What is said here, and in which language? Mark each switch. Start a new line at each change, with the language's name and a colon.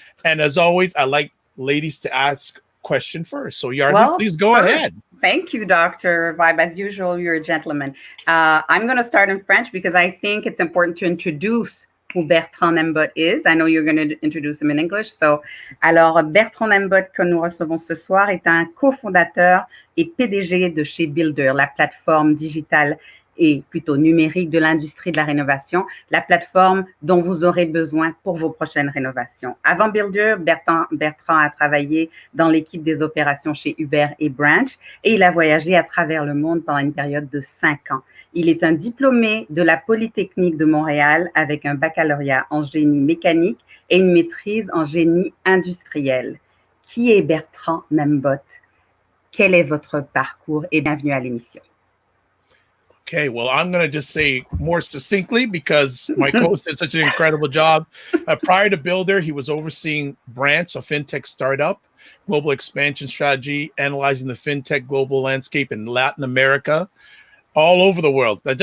English: And as always, I like ladies to ask question first. So Yardley, please go ahead. Thank you, Dr. Vibe. As usual, you're a gentleman. I'm going to start in French because I think it's important to introduce who Bertrand Mbot is. I know you're going to introduce him in English.
French: So, alors, Bertrand Mbot, que nous recevons ce soir, est un cofondateur et PDG de chez Billdr, la plateforme digitale et plutôt numérique de l'industrie de la rénovation, la plateforme dont vous aurez besoin pour vos prochaines rénovations. Avant Billdr, Bertrand a travaillé dans l'équipe des opérations chez Uber et Branch et il a voyagé à travers le monde pendant une période de 5 ans. Il est un diplômé de la Polytechnique de Montréal avec un baccalauréat en génie mécanique et une maîtrise en génie industriel. Qui est Bertrand Mbot? Quel est votre parcours et bienvenue à l'émission.
English: Okay, well, I'm going to just say more succinctly because my co-host did such an incredible job. Prior to Billdr, he was overseeing Branch, a fintech startup, global expansion strategy, analyzing the fintech global landscape in Latin America, all over the world.